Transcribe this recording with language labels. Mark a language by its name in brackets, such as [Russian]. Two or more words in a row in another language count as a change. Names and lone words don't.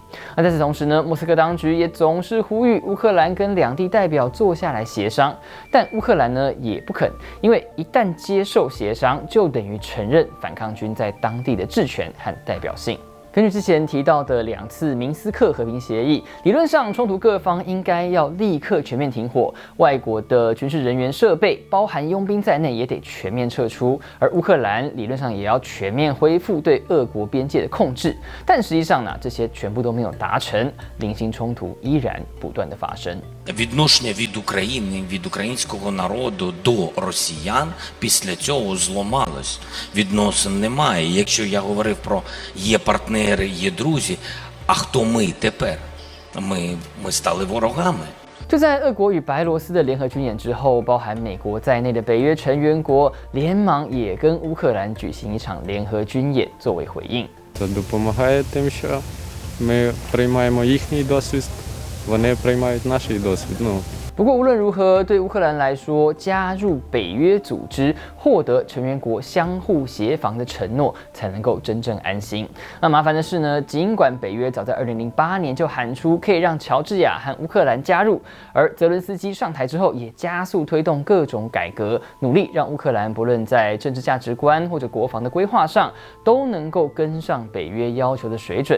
[Chinese] 那在此同时呢，莫斯科当局也总是呼吁乌克兰跟2地代表坐下来协商，但乌克兰呢也不肯，因为一旦接受协商，就等于承认反抗军在当地的治权和代表性。根根据之前提到的2次明斯克和平协议，理论上冲突各方应该要立刻全面停火，外国的军事人员设备，包含佣兵在内，也得全面撤出，而乌克兰理论上也要全面恢复对俄国边界的控制。但实际上呢，这些全部都没有达成，零星冲突依然不断的发生。 [Ukrainian] Відношення від України, від українського народу до росіян після цього зламалось. Відносин немає. Якщо я говорив про є партнери, є друзі, а хто ми тепер? Ми стали ворогами. [Chinese] 就在俄国与白罗斯的联合军演之后，包含美国在内的北约成员国连忙也跟乌克兰举行一场联合军演作为回应。 [Ukrainian] Це допомагає тим, що ми приймаємо їхній досвід, вони приймають наш досвід. [Chinese] 不过无论如何，对乌克兰来说，加入北约组织，获得成员国相互协防的承诺，才能够真正安心。那麻烦的是呢，尽管北约早在2008年就喊出可以让乔治亚和乌克兰加入，而泽伦斯基上台之后，也加速推动各种改革，努力让乌克兰不论在政治价值观或者国防的规划上，都能够跟上北约要求的水准。